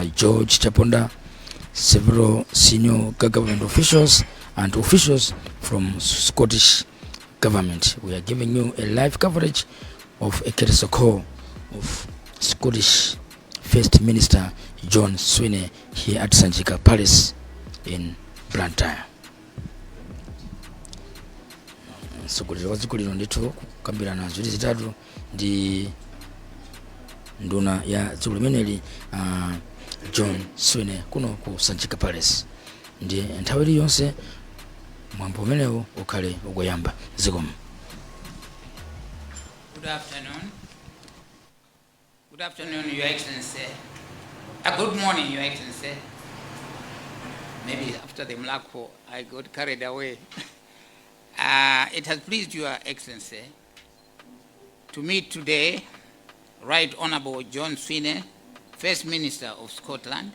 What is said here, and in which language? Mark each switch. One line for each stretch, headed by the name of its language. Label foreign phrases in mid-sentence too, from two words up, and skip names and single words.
English: George Chaponda, several senior government officials and officials from Scottish government. We are giving you a live coverage of a courtesy call of Scottish First Minister John Sweeney here at Sanjika Palace in Blantyre.
Nyanja: Mtsogoleri wa dziko lino ndithu kukambirana ziwiri zitatu ndi nduna ya dziko limeneli John Sweeney kuno ku Sanjika Palace. Ndiye nthawi iliyonse mwambo umenewu ukhale ukuyamba. Zikomo.
English: Good afternoon. Good afternoon, Your Excellency. Good morning, Your Excellency. Maybe after the Mlako, I got carried away. It has pleased Your Excellency to meet today Right Honourable John Sweeney, First Minister of Scotland.